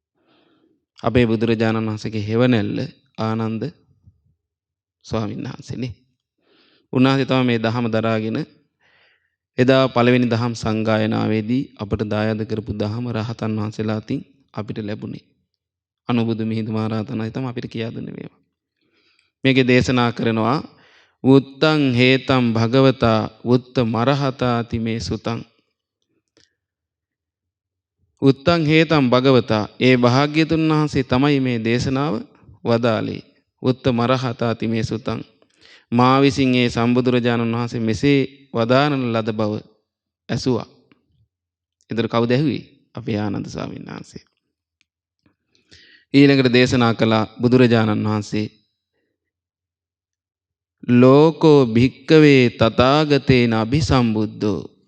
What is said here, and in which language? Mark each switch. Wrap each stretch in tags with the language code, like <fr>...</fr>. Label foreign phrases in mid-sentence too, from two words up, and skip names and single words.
<si>අපේ බුදුරජාණන් වහන්සේගේ හෙවණැල්ල ආනන්ද ස්වාමීන් වහන්සේනේ. උන්වහන්සේ තමයි මේ දහම දරාගෙන එදා පළවෙනි දහම් සංගායනාවේදී අපට දායාද කරපු දහම රහතන් වහන්සේලා අතින් අපිට ලැබුණේ. අනුබුදු මිහිඳු මහරහතන්යි තමයි අපිට කියා දුන්නේ මේවා. මේකේ දේශනා කරනවා</si> <pi>උත්තං හේතං භගවතා උත්ත මරහතාති මේ සුතං. උත්තං හේතං භගවතා</pi> <si>ඒ භාග්‍යතුන් වහන්සේ තමයි මේ දේශනාව වදාළේ.</si> <pi>උත්ත මරහතාති මේ සුතං.</pi> <si>මා විසින් ඒ සම්බුදුරජාණන් වහන්සේ මෙසේ වදාරන ලද බව ඇසුවා. ඒතර කවුද ඇහුවේ? අපේ ආනන්ද ස්වාමීන් වහන්සේ. ඊළඟට දේශනා කළ බුදුරජාණන් වහන්සේ</si> <pi>ලෝකෝ භික්කවේ තථාගතේන අභිසම්බුද්ධෝ.</pi>